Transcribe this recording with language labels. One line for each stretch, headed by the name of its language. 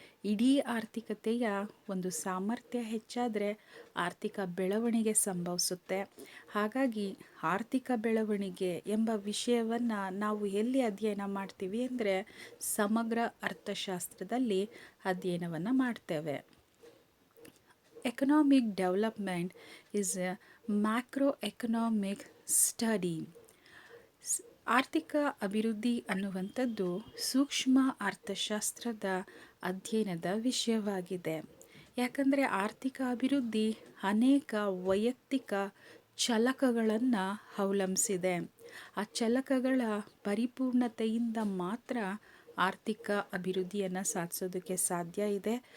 Kannada: ಇಡೀ ಆರ್ಥಿಕತೆಯ ಒಂದು ಸಾಮರ್ಥ್ಯ ಹೆಚ್ಚಾದರೆ ಆರ್ಥಿಕ ಬೆಳವಣಿಗೆ ಸಂಭವಿಸುತ್ತೆ. ಹಾಗಾಗಿ ಆರ್ಥಿಕ ಬೆಳವಣಿಗೆ ಎಂಬ ವಿಷಯವನ್ನು ನಾವು ಎಲ್ಲಿ ಅಧ್ಯಯನ ಮಾಡ್ತೀವಿ ಅಂದರೆ ಸಮಗ್ರ ಅರ್ಥಶಾಸ್ತ್ರದಲ್ಲಿ ಅಧ್ಯಯನವನ್ನು ಮಾಡ್ತೇವೆ.
English: Economic development is a macroeconomic study.
Kannada: ಆರ್ಥಿಕ ಅಭಿವೃದ್ಧಿ ಅನ್ನುವಂಥದ್ದು ಸೂಕ್ಷ್ಮ ಅರ್ಥಶಾಸ್ತ್ರದ ಅಧ್ಯಯನದ ವಿಷಯವಾಗಿದೆ. ಯಾಕಂದರೆ ಆರ್ಥಿಕ ಅಭಿವೃದ್ಧಿ ಅನೇಕ ವೈಯಕ್ತಿಕ ಚಲಕಗಳನ್ನು ಅವಲಂಬಿಸಿದೆ. ಆ ಚಲಕಗಳ ಪರಿಪೂರ್ಣತೆಯಿಂದ ಮಾತ್ರ ಆರ್ಥಿಕ ಅಭಿವೃದ್ಧಿಯನ್ನು ಸಾಧಿಸೋದಕ್ಕೆ ಸಾಧ್ಯ ಇದೆ.